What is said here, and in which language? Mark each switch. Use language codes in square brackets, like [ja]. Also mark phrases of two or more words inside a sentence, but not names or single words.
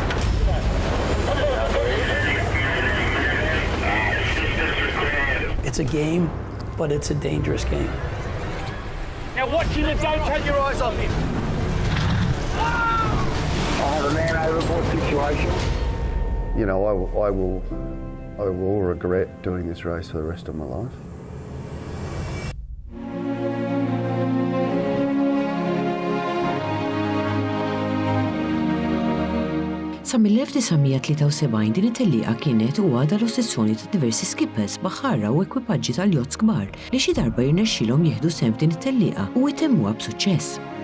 [en] It's a game, but it's a dangerous game. Now watching it, don't take your eyes off him. I have a man overboard situation. You know, I will regret doing this race for the rest of my life. [mt] Sa mill-1973 din it-tellieqa kienet u għadha l-ossessjoni ta' diversi skippers, baħħarra u ekwipaġġi tal-jozz kbar li xi darba jirnexxilhom jieħdu sehem f'din it-tellieqa u jtemmuha b'suċċess.